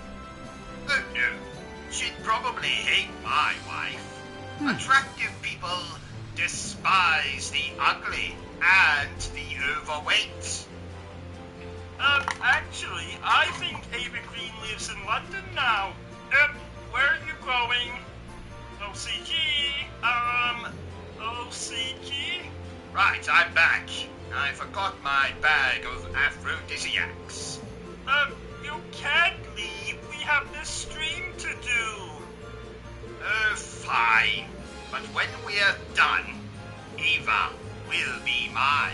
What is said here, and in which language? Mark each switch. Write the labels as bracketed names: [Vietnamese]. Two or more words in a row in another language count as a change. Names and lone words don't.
[English] Oh no, she'd probably hate my wife. Attractive people despise the ugly and the overweight. Actually, I think Ava Green lives in London now. Where are you going? O.C.G. O.C.G. Right, I'm back. I forgot my bag of aphrodisiacs. You can't leave. We have this stream to do. Oh, fine. But when we're done, Eva will be mine.